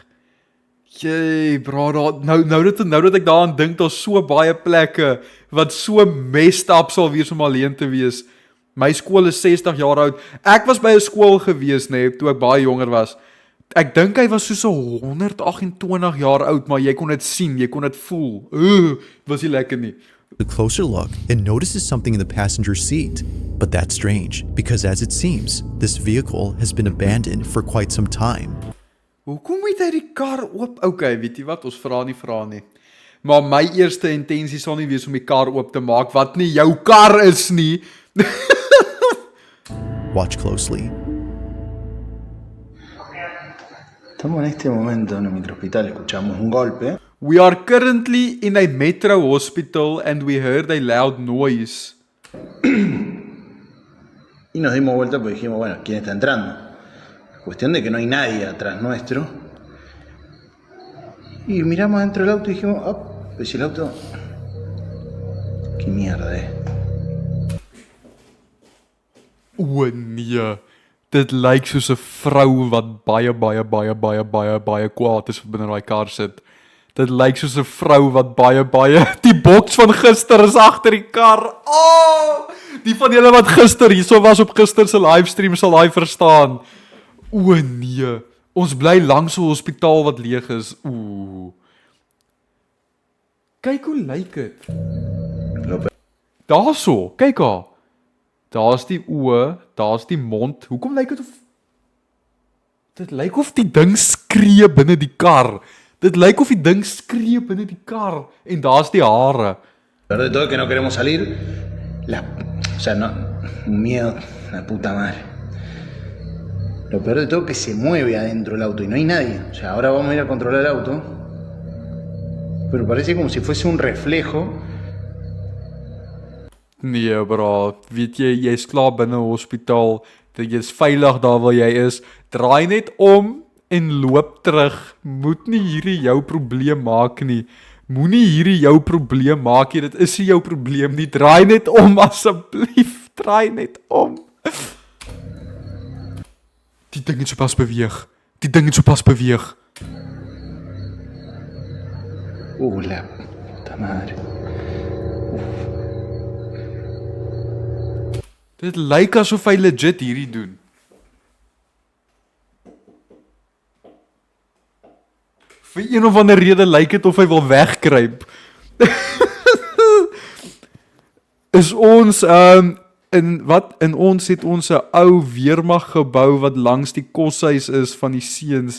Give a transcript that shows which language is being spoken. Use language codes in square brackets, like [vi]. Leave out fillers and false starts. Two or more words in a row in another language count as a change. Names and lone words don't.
[af] Jee, bra, nou dat ek daaraan dink, daar's so baie plekke wat so messed up sal wees om alleen te wees. My skool is 60 jaar oud. Ek was by 'n skool gewees, nee, toe ek baie jonger was. Ek dink hy was soos 128 jaar oud, maar jy kon dit sien, jy kon dit voel. Was nie lekker nie. [en] A closer look and notices something in the passenger seat. But that's strange, because as it seems, this vehicle has been abandoned for quite some time. [af] Hoekom het hy die kar oop? Okay, weet jy wat, ons vra nie. Maar my eerste intensie sal nie wees om die kar oop te maak, wat nie jou kar is nie. [en] Watch closely. [es] Estamos en este momento en el microhospital, escuchamos un golpe. [en] We are currently in a metro hospital and we heard a loud noise. [es] Y nos dimos vuelta porque dijimos, bueno, ¿quién está entrando? Cuestión de que no hay nadie atrás nuestro. Y miramos dentro del auto y dijimos, oh, pues el auto, ¿qué mierda es? [af] O nee, dit lyk soos 'n vrou wat baie kwaad is binne daai kar sit. Dit lyk soos 'n vrou wat baie die boks van gister is agter die kar. Oh! Die van julle wat gister hierso was op gister se livestream sal daai verstaan. O nee, ons bly langs 'n hospitaal wat leeg is. Ooh. Kyk hoe lyk dit. Daarso, kyk haar. Daar's die oë, daar's die mond. Hoekom lyk dit of dit lyk of die ding skree binne die kar. Dit lyk of die ding skree binne die kar en daar's die hare. [es] Lo peor de todo es que no queremos salir. O sea, no, un miedo, la puta madre. Lo peor de todo es que se mueve adentro el auto y no hay nadie. O sea, ahora vamos a ir a controlar el auto. Pero parece como si fuese un reflejo. [af] Nee, bro. Weet jy, jy's klaar binne hospitaal. Jy's veilig daar waar jy is. Draai net om en loop terug. Moet nie hierdie jou probleem maak nie. Moenie hierdie jou probleem maak nie. Dit is nie jou probleem nie. Draai net om asseblief. Draai net om. Die ding het sopas beweeg. Die ding het sopas beweeg. [es] La puta madre. [af] Dit lyk asof hy legit hierdie doen. Vir een of ander rede lyk dit of hy wil wegkruip. Is ons in ons het ons 'n ou weermag gebou wat langs die koshuis is van die seuns.